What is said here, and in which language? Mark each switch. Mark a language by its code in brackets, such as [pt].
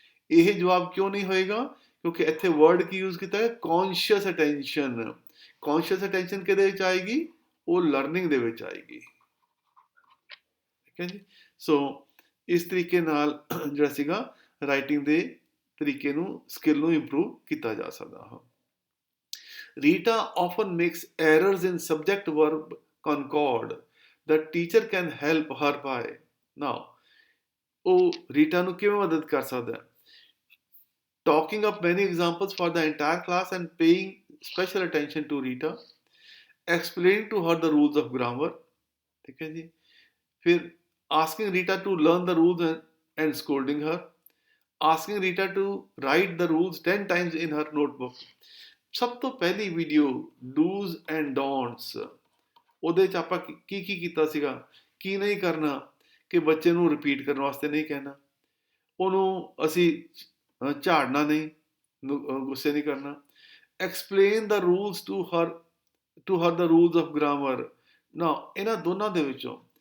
[pa] ਇਹ ਜਵਾਬ ਕਿਉਂ ਨਹੀਂ ਹੋਏਗਾ, ਕਿਉਂਕਿ ਇੱਥੇ ਵਰਡ ਕੀ ਯੂਜ਼ ਕੀਤਾ ਹੈ, ਕੌਨਸ਼ੀਅਸ ਅਟੈਂਸ਼ਨ। ਕੌਨਸ਼ੀਅਸ ਅਟੈਂਸ਼ਨ ਕਿਹਦੇ ਵਿੱਚ ਆਏਗੀ, ਉਹ ਲਰਨਿੰਗ ਦੇ ਵਿੱਚ ਆਏਗੀ, ਠੀਕ ਹੈ ਜੀ। ਸੋ ਇਸ ਤਰੀਕੇ ਨਾਲ ਜਿਹੜਾ ਸੀਗਾ ਰਾਈਟਿੰਗ ਦੇ ਤਰੀਕੇ ਨੂੰ, ਸਕਿੱਲ ਨੂੰ ਇੰਪਰੂਵ ਕੀਤਾ ਜਾ ਸਕਦਾ ਹੈ। [en] Rita often makes errors in subject-verb concord. The teacher can help her by. [pa] Now, ਉਹ ਰੀਟਾ ਨੂੰ ਕਿਵੇਂ ਮਦਦ ਕਰ ਸਕਦਾ ਹੈ? [en] Talking up many examples for the entire class and paying special attention to Rita. Explaining to her the rules of grammar. [hi] ठीक है जी। [en] फिर asking Rita to learn the rules and scolding her. Asking Rita to write the rules 10 times in her notebook. [pa] ਸਭ ਤੋਂ ਪਹਿਲੀ video dos and ਡੋਂਟਸ, ਉਹਦੇ 'ਚ ਆਪਾਂ ਕੀ ਕੀਤਾ ਸੀਗਾ, ਕੀ ਨਹੀਂ ਕਰਨਾ, ਕਿ ਬੱਚੇ ਨੂੰ ਰਿਪੀਟ ਕਰਨ ਵਾਸਤੇ ਨਹੀਂ ਕਹਿਣਾ, ਉਹਨੂੰ ਅਸੀਂ ਝਾੜਨਾ ਨਹੀਂ, ਗੁੱਸੇ ਨਹੀਂ ਕਰਨਾ। [en] explain the rules to her the rules of grammar [pa] ਨਾ, ਇਹਨਾਂ ਦੋਨਾਂ ਦੇ ਵਿੱਚੋਂ।